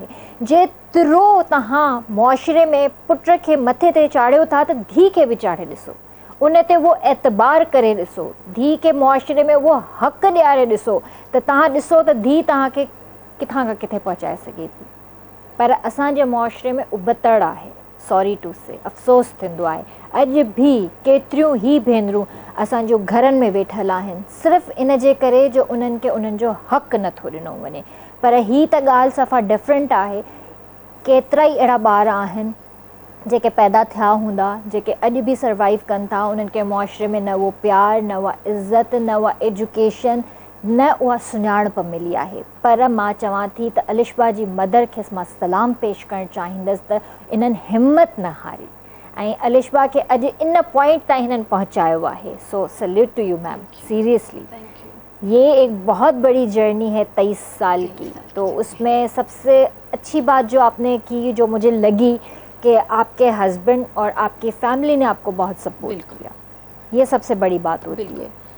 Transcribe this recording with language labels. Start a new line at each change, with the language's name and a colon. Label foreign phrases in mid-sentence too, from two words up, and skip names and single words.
Sindhi: जेतिरो तव्हां मुआशरे में पुट खे मथे ते चाढ़ियो था त धीउ खे बि चाढ़े ॾिसो, उन ते उहो एतबार करे ॾिसो, धीउ खे मुआशरे में उहो हक़ ॾियारे ॾिसो, त तव्हां ॾिसो त धीउ तव्हांखे किथां खां किथे पहुचाए सघे थी। पर असांजे मुआशरे में उबतड़ आहे,
English: sorry to say,
Sindhi: अफ़सोस थींदो आहे। अॼु बि केतिरियूं ई भेनरूं असांजो घरनि में वेठल आहिनि सिर्फ़ु इन जे करे जो उन्हनि खे उन्हनि जो हक़ नथो ॾिनो वञे। पर ही त ॻाल्हि सफ़ा डिफरेंट आहे। केतिरा ई अहिड़ा ॿार आहिनि जेके पैदा थिया हूंदा, जेके अॼु बि सर्वाइव कनि था। उन्हनि खे मुआशरे में न उहो प्यार, न उहा इज़त, न उहा एजुकेशन, न उहा सुञाणप मिली आहे। पर मां चवां थी त अलिशबा जी मदर खे मां सलाम पेश करणु चाहींदसि त इन्हनि हिम्मत न हारी ऐं अलिशबा खे अॼु इन पॉइंट ताईं हिननि पहुचायो आहे।
English: so salute to you ma'am, seriously.
Urdu: یہ ایک بہت بڑی جرنی ہے 23 سال کی. تو اس میں سب سے اچھی بات جو آپ نے کی، جو مجھے لگی، کہ آپ کے ہسبینڈ اور آپ کی فیملی نے آپ کو بہت سپورٹ کیا. یہ سب سے بڑی بات ہوتی ہے.